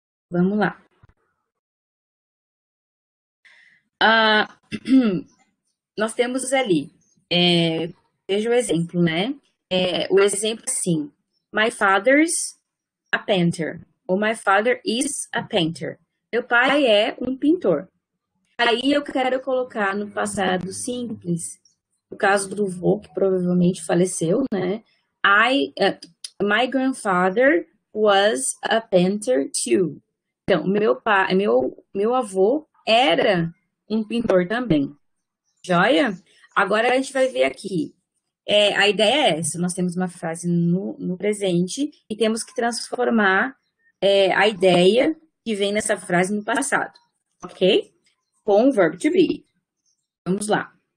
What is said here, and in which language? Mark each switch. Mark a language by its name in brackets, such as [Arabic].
[Portuguese] Vamos lá. Nós temos ali, veja o exemplo, né? O exemplo assim, [English] my father's a painter, ou my father is a painter. [Portuguese] Meu pai é um pintor. Aí eu quero colocar no passado simples, no caso do vô, que provavelmente faleceu, né? [English] My grandfather was a painter too. [Portuguese] Então, meu avô era um pintor também. Joia? Agora a gente vai ver aqui. A ideia é essa: nós temos uma frase no presente e temos que transformar a ideia que vem nessa frase no passado. Ok? com o verbo to be. Vamos lá.